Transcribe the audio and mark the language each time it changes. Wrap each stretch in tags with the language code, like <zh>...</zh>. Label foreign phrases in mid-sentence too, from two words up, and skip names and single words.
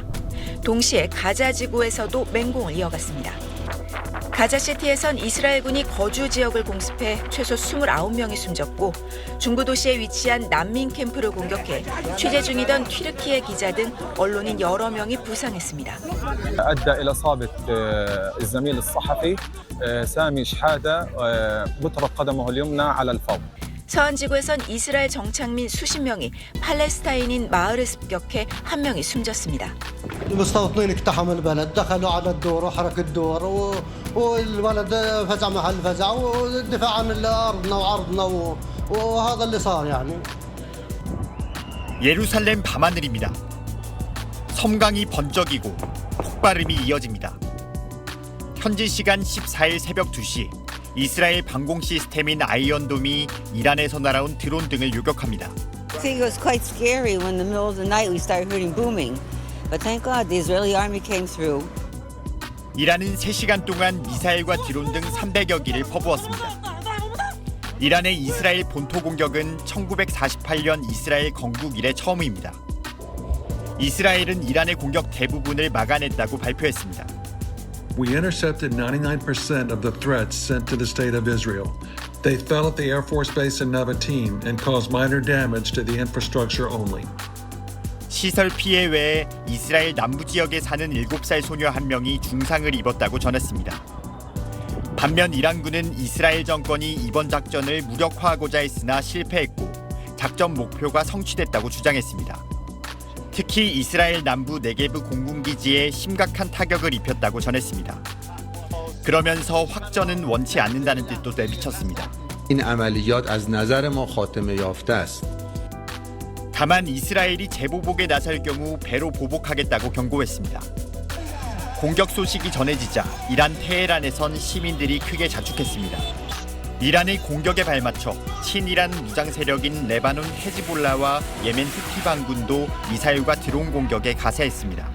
<ko>동시에 가자 지구에서도 맹공을 이어갔습니다. 가자시티에선 이스라엘군이 거주 지역을 공습해 최소 29명이 숨졌고 중부 도시에 위치한 난민 캠프를 공격해 취재 중이던 튀르키예 기자 등 언론인 여러 명이 부상했습니다.</ko> <ar>أدى إلى إصابة الزميل الصحفي سامي شحادة بترة قدمه اليمنى على الفور.</ar> <ko>서한 지구에선 이스라엘 정착민 수십 명이 팔레스타인인 마을을 습격해 한 명이 숨졌습니다.</ko> <ar>المستوطنين اقتحموا البلد دخلوا على الدور وحركوا الدور والبلد فزع محل فزع والدفاع عن أرضنا وعرضنا وهذا اللي صار يعني.</ar> <ko>예루살렘 밤하늘입니다. 섬광이 번쩍이고 폭발음이 이어집니다. 현지 시간 14일 새벽 2시 이스라엘 방공 시스템인 아이언돔이 이란에서 날아온 드론 등을 요격합니다.</ko> <en>I think it was quite scary when in the middle of the night we started hearing booming. But thank God the Israeli army came through.</en> <ko>이란은 3시간 동안 미사일과 드론 등 300여 기를 퍼부었습니다. 이란의 이스라엘 본토 공격은 1948년 이스라엘 건국 이래 처음입니다. 이스라엘은 이란의 공격 대부분을 막아냈다고 발표했습니다.</ko> <en>We intercepted 99% of the threats sent to the state of Israel. They fell at the Air Force Base in Nevatim and caused minor damage to the infrastructure only.</en> <ko>시설 피해 외에 이스라엘 남부 지역에 사는 7살 소녀 한 명이 중상을 입었다고 전했습니다. 반면 이란군은 이스라엘 정권이 이번 작전을 무력화하고자 했으나 실패했고 작전 목표가 성취됐다고 주장했습니다. 특히 이스라엘 남부 네게브 공군기지에 심각한 타격을 입혔다고 전했습니다. 그러면서 확전은 원치 않는다는 뜻도 내비쳤습니다.</ko> <fa>این عملیات از نظر ما خاتمه یافته است.</fa> <ko>다만 이스라엘이 재보복에 나설 경우 배로 보복하겠다고 경고했습니다. 공격 소식이 전해지자 이란 테헤란에선 시민들이 크게 자축했습니다. 이란의 공격에 발맞춰 친이란 무장 세력인 레바논 헤즈볼라와 예멘 후티 반군도 미사일과 드론 공격에 가세했습니다.</ko>